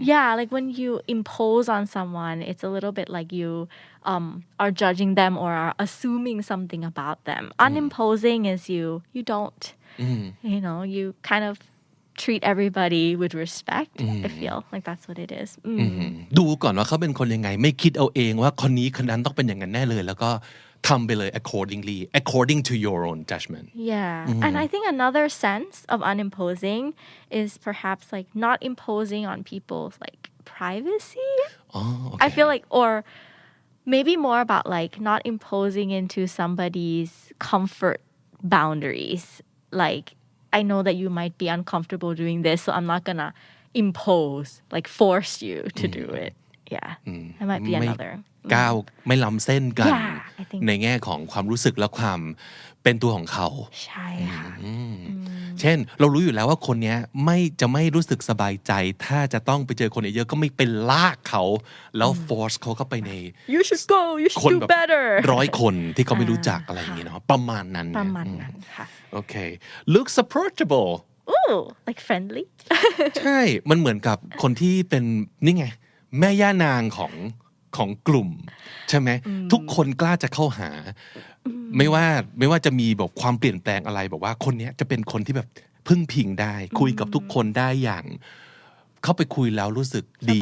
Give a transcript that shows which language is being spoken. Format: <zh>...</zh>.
<en>yeah, like when you impose on someone, it's a little bit like you are judging them or are assuming something about them. Unimposing is you don't, you kind of treat everybody with respect. I feel like that's what it is.</en> <th>ดูก่อนว่าเขาเป็นคนยังไงไม่คิดเอาเองว่าคนนี้คนนั้นต้องเป็นอย่างนั้นแน่เลยแล้วก็ทำไปเลย</th> <en>according to your own judgment Yeah. And I think another sense of unimposing is perhaps like not imposing on people's like privacy. okay. I feel like, or maybe more about like not imposing into somebody's comfort boundaries. Like, I know that you might be uncomfortable doing this, so I'm not gonna impose, like force you to do it. Yeah. That might be</en> <th>ไม่</th> <en>another.</en> <th>ก้าวไม่ล้ำเส้นกัน</th> <en>Yeah, I think</en> <th>ในแง่ของความรู้สึกและความเป็นตัวของเขา ใช่ค่ะ เช่นเรารู้อยู่แล้วว่าคนเนี้ยจะไม่รู้สึกสบายใจถ้าจะต้องไปเจอคนเยอะๆก็ไม่เป็นลากเขาแล้ว force เขาเข้าไปใน</th> <en>You should go. You</en> <th>คน</th> <en>should แบ do บ better.</en> <th>100 คนที่เขาไม่รู้จักอะไรอย่างเงี้ยเนาะประมาณนั้น ประมาณนั้นค่ะ</th> <en>โอเค looks approachable Ooh, like friendly.</en> <th>ใช่มันเหมือนกับคนที่เป็นนี่ไงแม่ย่านางของกลุ่มใช่ไหมทุกคนกล้าจะเข้าหาไม่ว่าจะมีแบบความเปลี่ยนแปลงอะไรบอกว่าคนนี้จะเป็นคนที่แบบพึ่งพิงได้คุยกับทุกคนได้อย่างเข้าไปคุยแล้วรู้สึกดี</th>